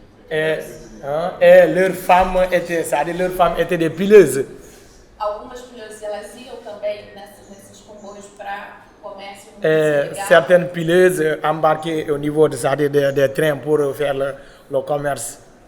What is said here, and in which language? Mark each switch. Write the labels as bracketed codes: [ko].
[fr] Et leurs femmes étaient des pileuses. [pt] algumas mulheres, elas iam também nesses comboios para comércio ilegal. [fr] Certaines pileuses embarquées au niveau des trains pour faire le commerce.